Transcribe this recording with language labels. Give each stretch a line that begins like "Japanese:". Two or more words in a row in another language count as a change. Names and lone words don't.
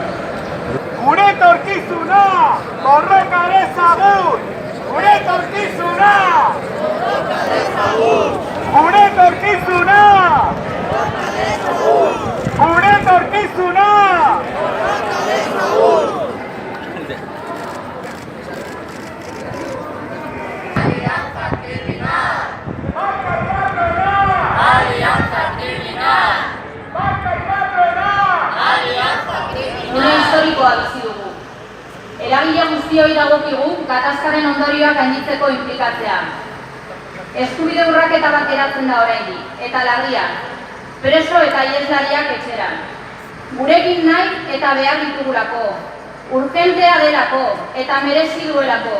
Basque: Gure etorkizuna! Borroka dezagun! Gure etorkizuna! Borroka dezagun! Gure etorkizuna! Borroka dezagun! Gure etorkizuna! Borroka dezagun!
Spanish: Alianza criminal! Banca y patronal! Alianza criminal! Banca y patronal! Alianza criminal!
Basque: Une historikoa bizi dugu. Eragile guztioi dagokigu gatazkaren ondorioak gainditzeko inplikatzea. Eskubide urraketa bat geratzen da oraindik, eta larrian, preso eta iheslariak etxeran. Gurekin nahi eta behar ditugulako, urgentea delako eta merezi duelako.